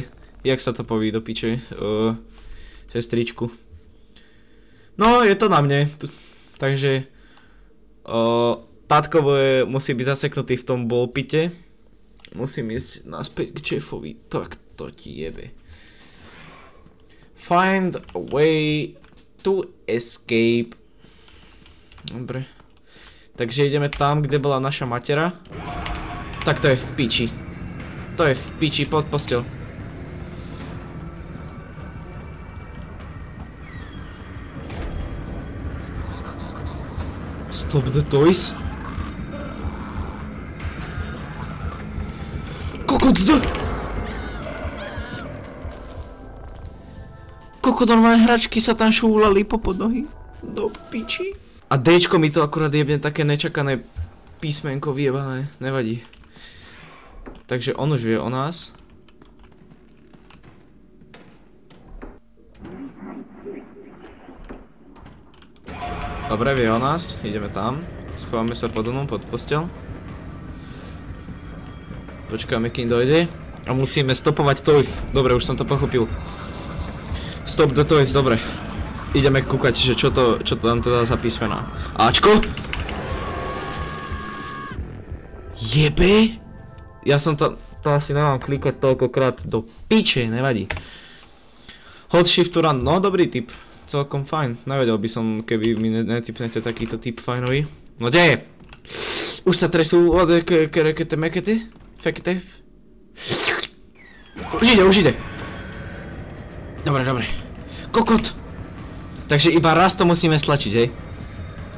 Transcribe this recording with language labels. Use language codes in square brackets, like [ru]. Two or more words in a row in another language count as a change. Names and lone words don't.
[sk] Jak sa to poví do piče? Sestričku. No, je to na mne. Takže tátko musí byť zaseknutý v tom ballpite. Musím ísť naspäť k šéfovi. Tak to ti jebe. [en] Find a way to escape. [sk] Dobre. Takže ideme tam, kde bola naša matera. Tak to je v piči. To je v piči, pod posteľ. [en] Stop the toys. [sk] Kokot, Kokot, normálne hračky sa tam šúlali po podnohy. Do piči. A Dčko mi to akurát jebne také nečakané písmenko vyjebané. Nevadí. Takže on už vie o nás. Dobre, vie o nás. Ideme tam. Schováme sa pod onom, pod posteľ. Počkáme, kým dojde. A musíme stopovať toys. Dobre, už som to pochopil. [en] Stop the toys, [sk] dobre. Ideme kúkať, že čo to tam teda za písmená. Ačko? Jebe? Ja som to asi nemám klikať toľkokrát do piče, nevadí. [en] Hold shift to run, [sk] no dobrý tip. Celkom fajn. Nevedel by som, keby mi netipnete takýto tip fajnový. No kde je? Už sa tresú od kerekete mekete? Fekete? Už ide. Dobre. Kokot. Takže iba raz to musíme stlačiť, hej?